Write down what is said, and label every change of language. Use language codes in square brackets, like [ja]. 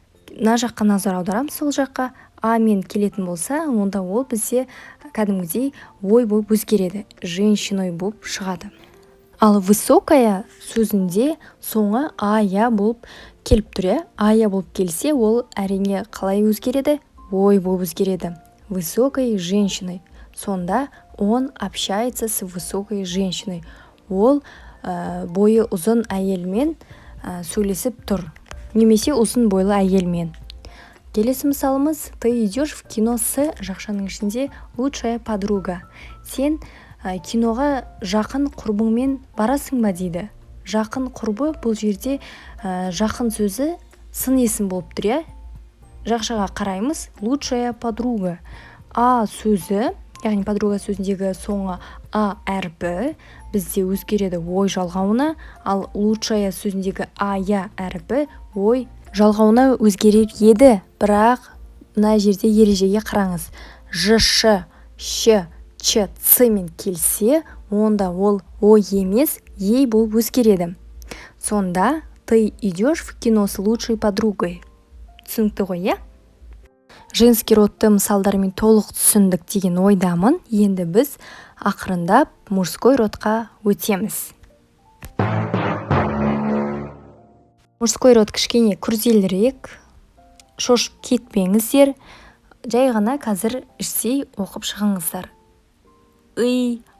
[kk] Мына жаққа назар аударамыз. Сол жаққа а мен келетін болса, онда ол бізде кәдімгідей ой болып өзгереді, женщиной болып шығады. Ал высокая сөзінде соңы ая болып келіп тұр. Ая болып келсе, ол әрине қалай өзгереді? Ой болып өзгереді. [ru] Высокой женщиной. Сонда он общается с высокой женщиной. [kk] Ол бойы ұзын әйелмен сөйлесіп тұр. Немесе ұзын бойлы әйелмен. Келесі мысалымыз: [ru] ты идешь в кино с, [kk] жақшаның ішінде [ru] лучшая подруга. [kk] Сен киноға жақын құрбыңмен барасың ба дейді. Жақын құрбы, бұл жерде жақын сөзі сын есім болып тұр. Жақшаға қараймыз. Лучшая подруга. А сөзі, яғни подруга сөзіндегі соңы а әрпі бізде өзгереді ой жалғауына, ал лучшая сөзіндегі ая әрпі ой жалғауына өзгерер еді. Бірақ мына жерде ережеге қараңыз. Ж, ш, щ, ч, ц мен келсе, онда ол ой емес, ей болып өзгереді. [ru] Сонда ты идешь в кино с лучшей подругой. [kk] Түсінікті ғой, Женский родты мысалдармен толық түсіндік деген ойдамын. Енді біз ақырындап мужской родқа өтеміз. Мужской род кішкене күрделірек, шошып кетпеңіздер, жай ғана қазір іштей оқып шығыңыздар. Ый,